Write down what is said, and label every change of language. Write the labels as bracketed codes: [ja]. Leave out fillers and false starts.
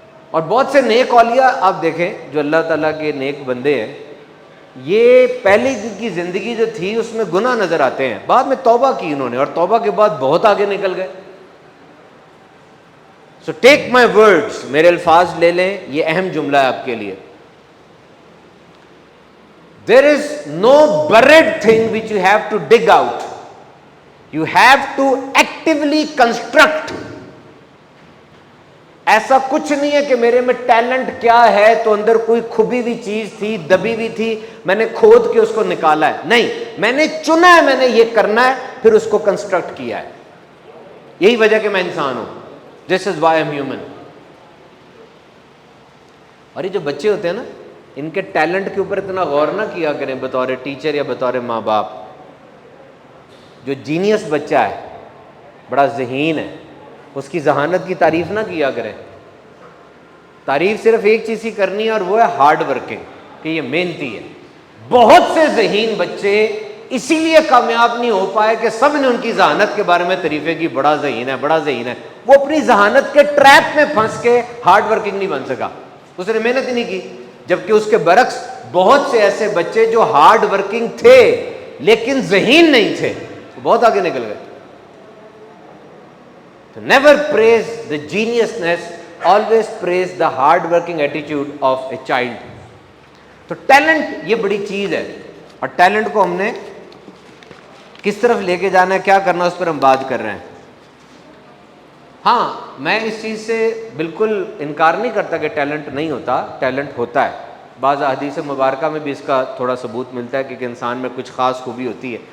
[ur] اور بہت سے نیک اولیاء آپ دیکھیں جو اللہ تعالیٰ کے نیک بندے ہیں، یہ پہلے کی زندگی جو تھی اس میں گناہ نظر آتے ہیں، بعد میں توبہ کی انہوں نے، اور توبہ کے بعد بہت آگے نکل گئے۔ [en] so take my words, [ur] میرے الفاظ لے لیں، یہ اہم جملہ ہے آپ کے لیے۔ [en] There is no buried thing which you have to dig out. You have to actively construct. [ur] ایسا کچھ نہیں ہے کہ میرے میں ٹیلنٹ کیا ہے تو اندر کوئی کھبی ہوئی چیز تھی، دبی ہوئی تھی، میں نے کھود کے اس کو نکالا ہے۔ نہیں، میں نے چنا ہے، میں نے یہ کرنا ہے، پھر اس کو کنسٹرکٹ کیا ہے۔ یہی وجہ کہ میں انسان ہوں۔ [en] This is why I'm human. [ur] اور یہ جو بچے ہوتے ہیں نا، ان کے ٹیلنٹ کے اوپر اتنا غور نہ کیا کریں بطور ٹیچر یا بطور ماں باپ۔ جو جینیس بچہ ہے، بڑا ذہین ہے، اس کی ذہانت کی تعریف نہ کیا کریں۔ تعریف صرف ایک چیز کی کرنی ہے، اور وہ ہے ہارڈ ورکنگ، کہ یہ محنتی ہے۔ بہت سے ذہین بچے اسی لیے کامیاب نہیں ہو پائے کہ سب نے ان کی ذہانت کے بارے میں تعریفیں کی، بڑا ذہین ہے، بڑا ذہین ہے۔ وہ اپنی ذہانت کے ٹریپ میں پھنس کے ہارڈ ورکنگ نہیں بن سکا، اس نے محنت ہی نہیں کی۔ جبکہ اس کے برعکس بہت سے ایسے بچے جو ہارڈ ورکنگ تھے لیکن ذہین نہیں تھے، وہ بہت آگے نکل گئے. [en] Never praise the geniusness, always praise the hard working attitude of a child. [ur] تو ٹیلنٹ یہ بڑی چیز ہے, اور ٹیلنٹ کو ہم نے کس طرف لے کے جانا ہے, کیا کرنا, اس پر ہم بات کر رہے ہیں. ہاں میں اس چیز سے بالکل انکار نہیں کرتا کہ ٹیلنٹ نہیں ہوتا, ٹیلنٹ ہوتا ہے. بعض احادیث مبارکہ میں بھی اس کا تھوڑا ثبوت ملتا ہے کہ انسان میں کچھ خاص خوبی ہوتی ہے.